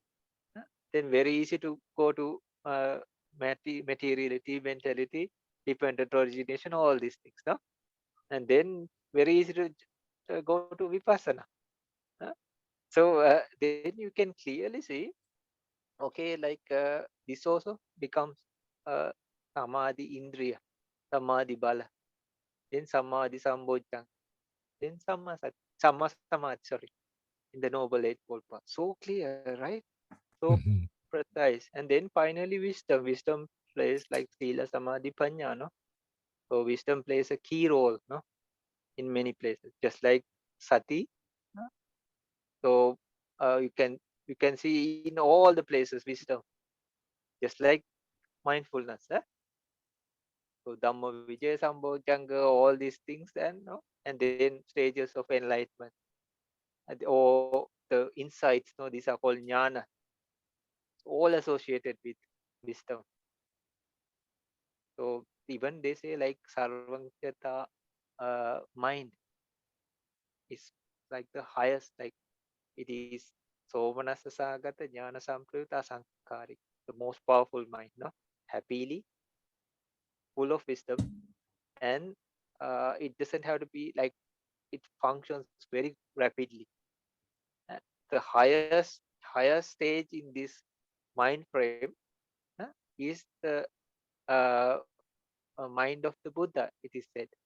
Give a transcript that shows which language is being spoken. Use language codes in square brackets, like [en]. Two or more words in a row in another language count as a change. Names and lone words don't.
[en] Uh, then very easy to go to materiality, mentality, dependent origination, all these things, no? And then very easy to go to vipassana. uh. So then you can clearly see, okay, like this also becomes uh, [pi] samadhi indriya, samadhi bala, [en] then [pi] samadhi sambojjhanga, [en] then [pi] samma samadhi, [en] sorry, in the noble eightfold path. So clear, right? So Mhm. precise. And then finally wisdom plays like [pi] sila samadhi panya, [en] no? So wisdom plays a key role, no, in many places, just like sati. No? So you can see in all the places wisdom, just like mindfulness. So [pi] Dhamma Vijaya Sambojjhanga, [en] all these things, and no, and then stages of enlightenment, or the insights. No, these are called jnana, all associated with wisdom. So even they say like sarvangchata, mind is like the highest, like it is [pi] somanasa sagata jnana samprayuta sankari, [en] the most powerful mind, no, happily full of wisdom, and it doesn't have to be like, it functions very rapidly. Uh, the highest stage in this mind frame is the uh, mind of the Buddha, it is said.